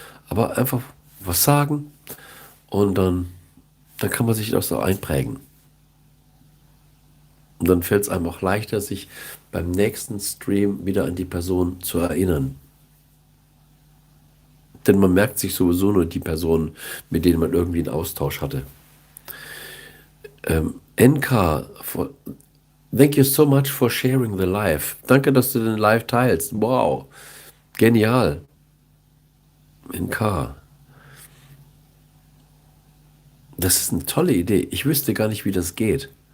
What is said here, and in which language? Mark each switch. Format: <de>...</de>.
<de>Aber einfach was sagen und dann kann man sich das so einprägen. Und dann fällt es einem auch leichter, sich beim nächsten Stream wieder an die Person zu erinnern. Denn man merkt sich sowieso nur die Personen, mit denen man irgendwie einen Austausch hatte.</de> <en>NK, thank you so much for sharing the live.</en> <de>Danke, dass du den Live teilst. Wow, genial. NK, das ist eine tolle Idee. Ich wüsste gar nicht, wie das geht.</de>